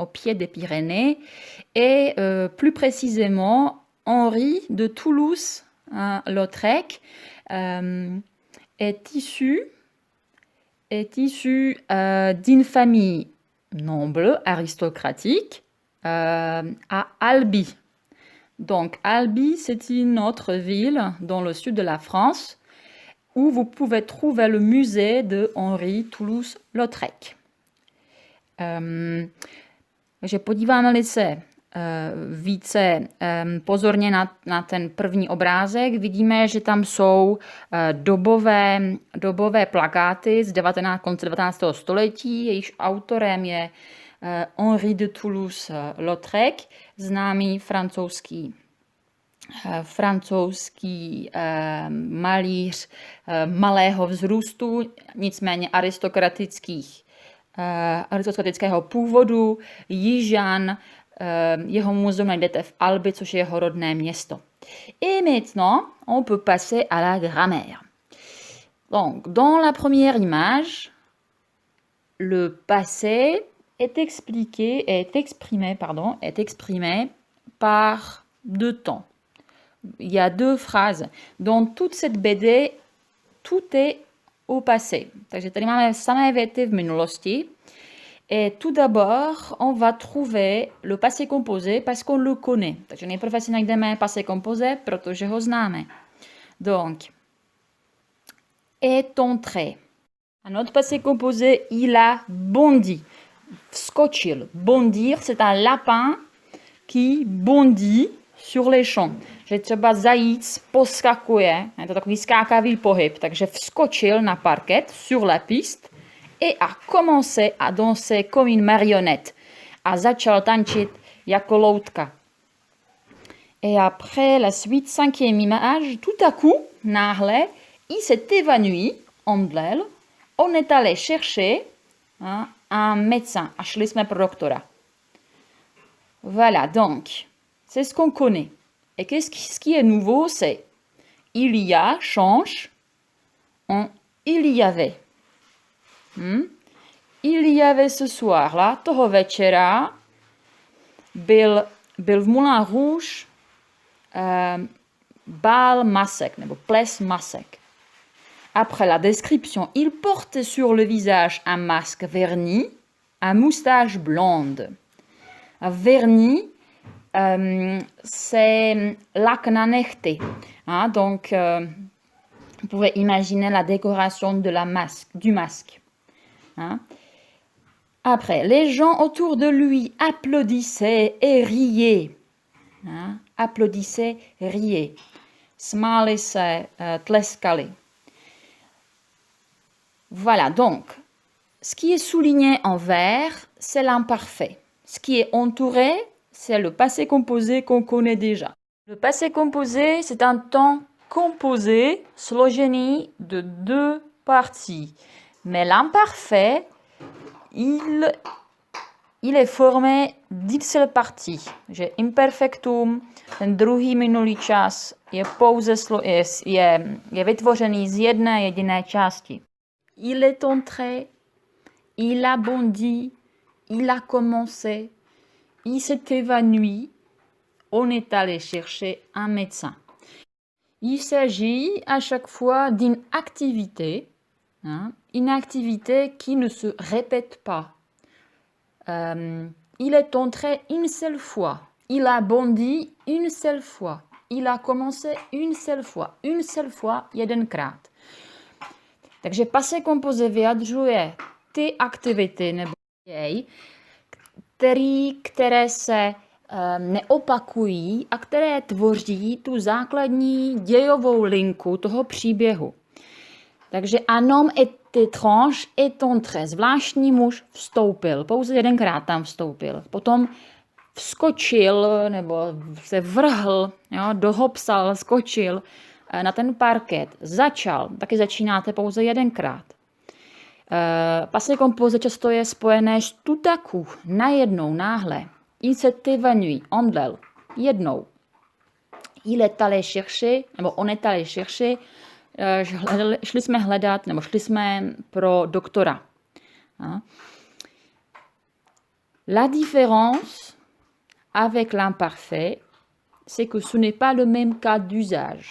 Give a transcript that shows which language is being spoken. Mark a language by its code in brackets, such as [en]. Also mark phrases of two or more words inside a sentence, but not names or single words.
[fr] et plus précisément, Henri de Toulouse-Lautrec est issu d'une famille noble, aristocratique, à Albi. Donc, Albi, c'est une autre ville dans le sud de la France où vous pouvez trouver le musée de Henri Toulouse-Lautrec. [cs] Takže podíváme-li se více pozorně na ten první obrázek, vidíme, že tam jsou dobové plakáty z konce 19. století, jejichž autorem je Henri de Toulouse-Lautrec, známý francouzský malíř malého vzrůstu, nicméně aristokratického původu, Jižan. Jeho muzeum najdete v Albi, což je jeho rodné město. [fr] Et maintenant, on peut passer à la grammaire. Donc, dans la première image, le passé est exprimé par 2 temps. Il y a 2 phrases. Dans toute cette BD, tout est au passé. [cs] Takže tady máme samé věty v minulosti. [fr] Et tout d'abord, on va trouver le passé composé parce qu'on le connaît. [cs] Takže nejprve si najdeme [fr] passé composé, [cs] protože ho známe. [fr] Donc, est entré. Un autre passé composé, il a bondi. [cs] Vskočil. [fr] Bondir, c'est un lapin qui bondit sur les champs. [cs] Že třeba zajíc poskakuje, je to takový skákavý pohyb, takže vskočil na parket [fr] sur la piste et a commencé à danser comme une marionnette. [cs] A začal tančit jako loutka. [fr] Et après la suite, 5e image, tout à coup, náhle, il s'est évanoui, omdlel, on est allé chercher un médecin. [cs] A šli jsme pro doktora. [fr] Voilà, donc, c'est ce qu'on connaît. Et ce qui est nouveau, c'est il y a, change, en il y avait. Il y avait ce soir-là, [cs] toho večera, byl v Moulin Rouge bal masek, nebo ples masek. [fr] Après la description, il portait sur le visage un masque verni, un moustache blonde. Verni, c'est [cs] lac na nechty. [fr] Donc, vous pouvez imaginer la décoration de du masque. Après, les gens autour de lui applaudissaient et riaient. Applaudissaient, riaient. Smáli se, tleskali. Voilà, donc, ce qui est souligné en vert, c'est l'imparfait. Ce qui est entouré, c'est le passé composé qu'on connaît déjà. Le passé composé, c'est un temps composé, složený de 2 parties. Mais l'imparfait, il est formé d'une seule partie. [cs] Že imperfektum, ten druhý minulý čas, je vytvořený z jedné jediné části. [fr] Il est entré, il a bondi, il a commencé, il s'est évanoui, on est allé chercher un médecin. Il s'agit à chaque fois d'une activité, une activité qui ne se répète pas. Il est entré une seule fois, il a bondi une seule fois, il a commencé une seule fois, [cs] jedenkrát. Takže [fr] passé composé [cs] vyjadřuje ty aktivity nebo děj, které se neopakují a které tvoří tu základní dějovou linku toho příběhu. [fr] Takže un homme étrange est entré. [cs] Zvláštní muž vstoupil, pouze jedenkrát tam vstoupil. Potom vskočil nebo se vrhl, dohopsal, skočil na ten parket. Začal, taky začínáte pouze jedenkrát. [fr] Passé composé [cs] často je spojené s [fr] tout à coup, [cs] najednou, náhle. [fr] Il s'est évanoui, [cs] omdlel, jednou. [fr] Il est allé chercher, nebo on est allé chercher, [cs] šli jsme hledat, nebo šli jsme pro doktora. [fr] La différence avec l'imparfait, c'est que ce n'est pas le même cas d'usage.